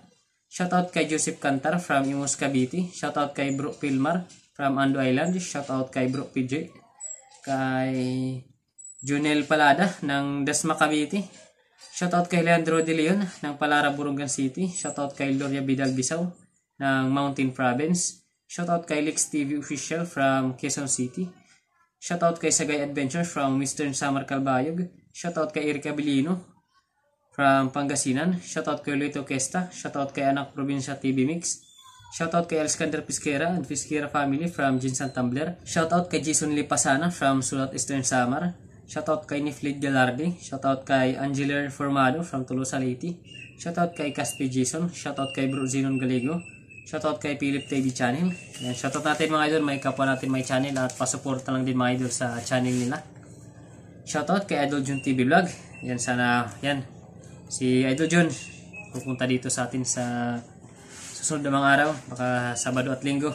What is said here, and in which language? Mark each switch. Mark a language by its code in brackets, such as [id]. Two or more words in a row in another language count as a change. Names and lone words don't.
[tl] Shoutout kay Joseph Cantar from Imus, Cavite. Shoutout kay Bro Pilmar from Ando Island. Shoutout kay Bro PJ. Kay Junel Palada ng Dasma, Cavite. Shoutout kay Leandro De Leon ng Palara, Burungan City. Shoutout kay Gloria Bidal Bisaw ng Mountain Province. Shoutout kay Lex TV Official from Quezon City. Shoutout kay Sagay Adventure from Western Samar, Calbayog. Shoutout kay Erika Bilino from Pangasinan. Shoutout kay Luito Questa. Shoutout kay Anak Probinsya TV Mix. Shoutout kay Alexander Pisquera and Pisquera family from Jinsan Tumbler. Shoutout kay Jason Lipasana from Sulat Eastern Samar. Shoutout kay Niflid Galardi. Shoutout kay Angeler Formado from Tolosa Leyte. Shoutout kay Caspi Jason. Shoutout kay Bro Zinon Galigo. Shoutout kay Philip TV Channel. Yan, shoutout natin mga idol, may kapwa natin may channel at pasuporta lang din mga idol sa channel nila. Shoutout kay Idol Jun TV Vlog. Yan, sana yan si Idol Jun pupunta dito sa atin sa susunod na mga araw, baka Sabado at Linggo.